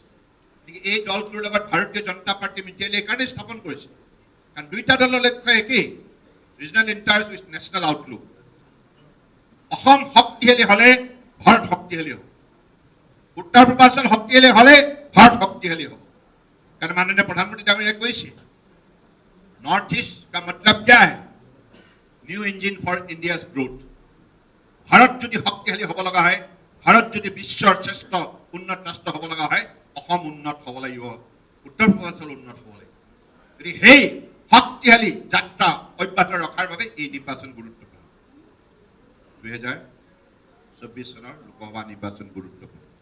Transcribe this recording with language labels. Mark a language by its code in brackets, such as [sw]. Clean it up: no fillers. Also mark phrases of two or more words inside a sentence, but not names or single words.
[as] গতিকে এই দলটোৰ লগত ভাৰতীয় জনতা পাৰ্টি মিত্ৰালে এইকাৰণে স্থাপন কৰিছে, কাৰণ দুইটা দলৰ লক্ষ্য একেই, [en] regional interest with national outlook. [as] অসম শক্তিশালী হ'লে ভাৰত শক্তিশালী হ'ব, উত্তৰ পূৰ্বাঞ্চল শক্তিশালী হ'লে ভাৰত শক্তিশালী হ'ব। কাৰণ মাননীয় প্ৰধানমন্ত্ৰী ডাঙৰীয়া কৈছে [hi] नॉर्थ ईस्ट का मतलब क्या है? [en] New engine for India's growth. [as] भारत যদি শক্তিশালী হ'ব লগা হয়, ভাৰত যদি বিশ্বৰ শ্ৰেষ্ঠ উন্নত ৰাষ্ট্ৰ হ'ব লগা হয়, অসম উন্নত হ'ব লাগিব, উত্তৰ পূৰ্বাঞ্চল উন্নত হ'ব লাগিব। গতিকে সেই শক্তিশালী যাত্ৰা অব্যাহত ৰখাৰ বাবে এই নিৰ্বাচন গুৰুত্বপূৰ্ণ। 2024 চনৰ লোকসভা নিৰ্বাচন গুৰুত্বপূৰ্ণ।